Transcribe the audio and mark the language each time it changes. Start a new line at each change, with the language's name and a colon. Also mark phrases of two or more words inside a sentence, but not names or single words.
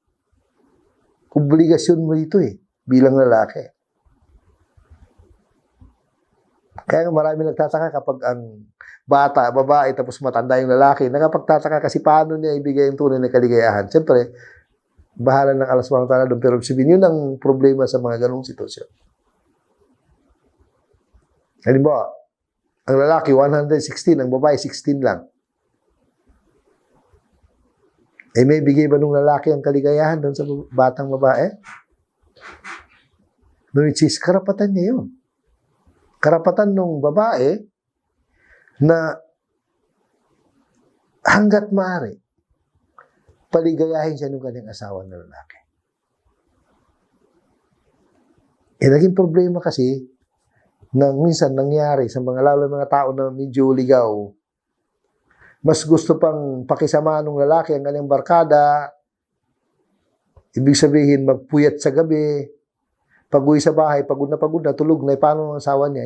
Filipino: Obligasyon mo ito eh, bilang lalaki. Kaya marami nagtataka kapag ang bata, babae, tapos matanda yung lalaki, nakapagtataka kasi paano niya ibigay yung tunay na kaligayahan. Siyempre, bahala ng Allah
Arabic: سبحانه وتعالى
Filipino: doon. Pero sabihin, yun ang problema sa mga ganong sitwasyon. Halimbawa, ang lalaki 116, ang babae 16 lang. Eh may bigay ba nung lalaki ang kaligayahan doon sa batang babae?
English: No, which is,
Filipino: karapatan niya yun. Karapatan nung babae na hanggat maaari, paligayahin siya ng kanyang asawa na lalaki. Eh, naging problema kasi na minsan nangyari sa lalo mga tao na medyo ligaw, mas gusto pang pakisama ng lalaki ang kanyang barkada, ibig sabihin magpuyat sa gabi, pag-uwi sa bahay, pagod na, tulog na, paano ang asawa niya?